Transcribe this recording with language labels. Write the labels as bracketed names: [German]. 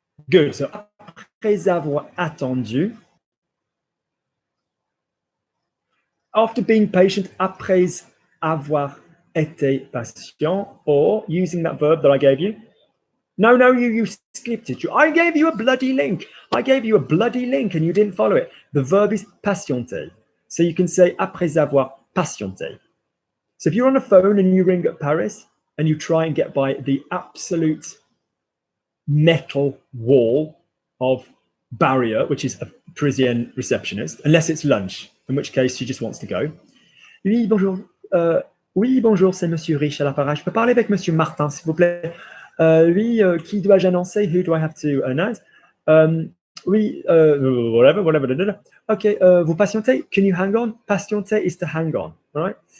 [English] Good. So [French] après avoir attendu, [English] after being patient, [French] après avoir été patient, [English] or using that verb that I gave you. No, you skipped it. I gave you a bloody link. I gave you a bloody link and you didn't follow it. The verb is patienter. So you can say [French] après avoir patienté. [English] So if you're on a phone and you ring up Paris and you try and get by the absolute metal wall of barrier, which is a Parisian receptionist, unless it's lunch, in which case she just wants to go. [French] Oui, bonjour. Oui, bonjour, c'est Monsieur Rich à l'appareil. Je peux parler avec Monsieur Martin, s'il vous plaît. Oui, qui dois-je annoncer? [English] Who do I have to announce? Oui, whatever. Okay, [French] vous patientez? [English] Can you hang on? Patienter is to hang on, all right?